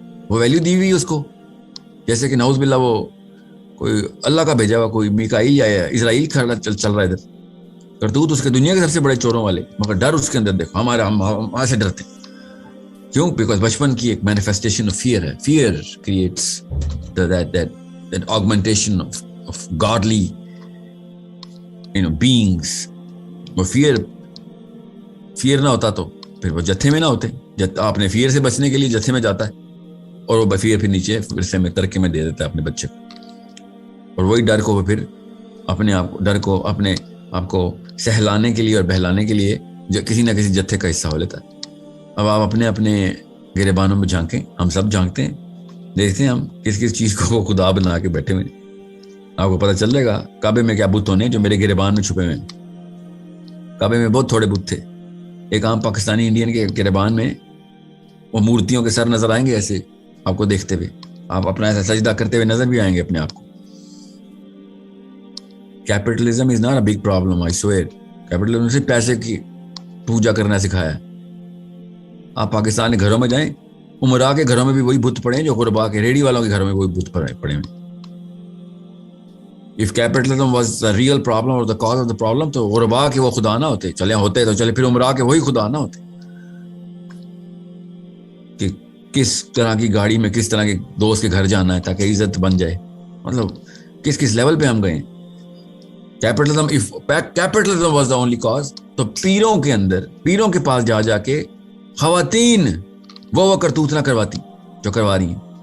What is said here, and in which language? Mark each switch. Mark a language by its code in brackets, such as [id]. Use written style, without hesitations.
[ur] وہ ویلیو دی ہوئی اس کو، جیسے کہ نعوذ باللہ وہ کوئی اللہ کا بھیجا ہوا کوئی میکائیل یا اسرائیل کھڑا چل رہا ہے ادھر. کرتوت اس کے دنیا کے سب سے بڑے چوروں والے، مگر ڈر اس کے اندر دیکھو ہمارے سے ڈرتے. کیوں؟ بیکاز بچپن کی ایک مینیفیسٹیشن آف فیئر ہے. [en] Fear creates that augmentation of godly beings. [ur] وہ فیئر نہ ہوتا تو پھر وہ جتھے میں نہ ہوتے. آپ نے فیئر سے بچنے کے لیے جتھے میں جاتا ہے اور وہ فیئر پھر نیچے ورثے میں ترکے میں دے دیتا ہے اپنے بچے کو. اور وہی ڈر کو وہ پھر اپنے آپ کو سہلانے کے لیے اور بہلانے کے لیے کسی نہ کسی جتھے کا حصہ ہو لیتا ہے. اب آپ اپنے گریبانوں میں جھانکیں، ہم سب جھانکتے ہیں، دیکھتے ہیں ہم کس کس چیز کو خدا بنا کے بیٹھے ہوئے. آپ کو پتہ چل جائے گا کعبے میں کیا بت ہونے جو میرے گریبان میں چھپے ہوئے ہیں. کعبے میں بہت تھوڑے بت تھے. ایک عام پاکستانی انڈین کے گریبان میں وہ مورتیوں کے سر نظر آئیں گے ایسے آپ کو دیکھتے ہوئے. آپ اپنا ایسا سجدہ کرتے ہوئے نظر بھی آئیں گے اپنے آپ کو. [en] Capitalism is not a big problem, I swear. [ur] Capitalism سے پیسے کی پوجا کرنا سکھایا ہے. آپ پاکستان کے گھروں میں جائیں، عمرا کے گھروں میں بھی وہی بت پڑے ہیں جو غربا کے ریڈی والوں کے گھروں میں وہی بت پڑے ہیں. [en] If capitalism was the real problem or the cause of the problem [ur] تو غربا کے وہ خدا نہ ہوتے. چلے ہوتے تو چلے پھر عمرا کے وہی خدا نہ ہوتے. کہ کس طرح کی گاڑی میں کس طرح کے دوست کے گھر جانا ہے تاکہ عزت بن جائے. مطلب کس لیول پہ ہم گئے. [en] If capitalism was the only cause [ur] تو پیروں کے پاس جا کے خواتین وہ کرتوت نہ کرواتی جو کروا رہی ہیں.